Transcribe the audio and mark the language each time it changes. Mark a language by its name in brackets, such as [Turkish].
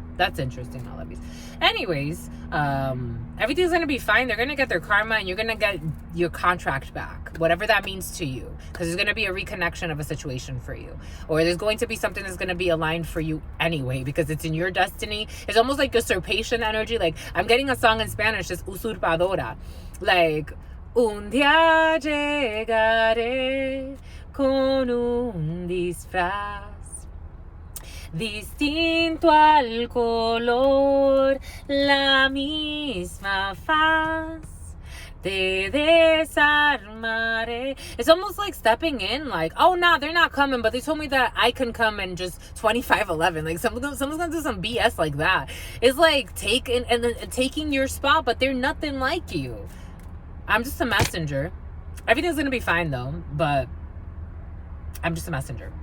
[English] That's interesting, my lovies. Anyways, everything's going to be fine. They're going to get their karma and you're going to get your contract back. Whatever that means to you. Because there's going to be a reconnection of a situation for you. Or there's going to be something that's going to be aligned for you anyway. Because it's in your destiny. It's almost like usurpation energy. Like, I'm getting a song in Spanish. It's usurpadora. [Spanish] Like, un día llegaré con un disfraz distinto al color, la misma faz, te desarmaré. [English] It's almost like stepping in, like, oh, no, they're not coming, but they told me that I can come in just 2511. Like, someone's gonna do some BS like that. It's like taking your spot, but they're nothing like you. I'm just a messenger. Everything's gonna be fine, though, but I'm just a messenger.